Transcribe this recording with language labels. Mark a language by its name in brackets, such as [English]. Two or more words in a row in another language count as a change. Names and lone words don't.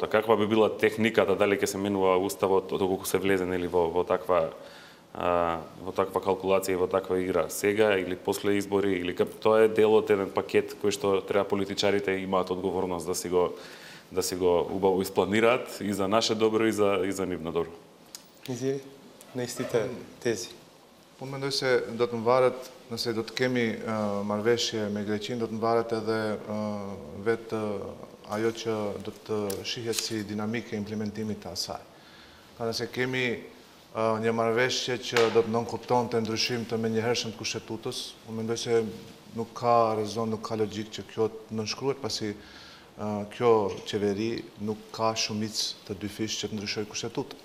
[Macedonian] Каква би била техниката, дали ќе се менува уставот, доколку се влезе во таква калкулација и во таква игра сега или после избори, или тоа е дел од еден пакет кој што треба политичарите имаат одговорност да си го убаво испланираат и за наше добро и за нивно добро. Изири, на истите тези. [Albanian] Mendoj se do të mvaret, nëse do të kemi marrëveshje me Greqinë, do të mvaret edhe vetë ajo që do të shihet si dinamike implementimit të asaj. Ka nëse kemi një marrëveshje që do të nënkuptonte ndryshim të menjëhershëm të kushtetues, unë mendoj se nuk ka rezon, nuk ka logjik që kjo të nënshkruhet, pasi kjo qeveri nuk ka shumicë të dyfish që të ndryshojë kushtetutën.